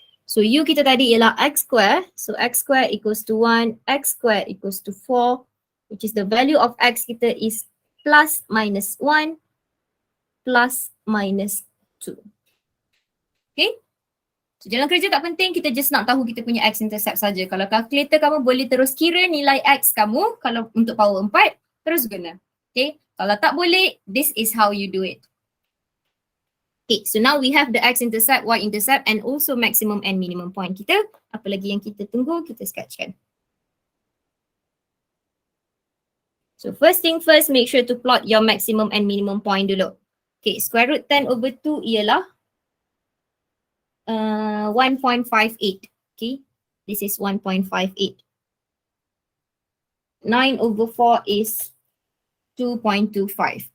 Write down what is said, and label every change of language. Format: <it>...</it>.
<ms>So U kita tadi ialah x square.</ms> <en>So x square equals to 1, x square equals to 4, which is the value of x</en> <ms>kita</ms> <en>is plus minus 1, plus minus 2.</en> <ms>Okay? So jalan kerja tak penting, kita just nak tahu kita punya x-intercept saja. Kalau calculator kamu boleh terus kira nilai x kamu, kalau untuk power 4, terus guna. Okay?</ms> <en>Kalau tak boleh, this is how you do it. Okay, so now we have the x-intercept, y-intercept and also maximum and minimum point</en> <ms>kita. Apa lagi yang kita tunggu, kita sketchkan.</ms> <en>So first thing first, make sure to plot your maximum and minimum point</en> <ms>dulu.</ms> <en>Okay, square root 10 over 2</en> <ms>ialah</ms> <en>1.58. Okay, this is 1.58. 9 over 4 is 2.25.</en>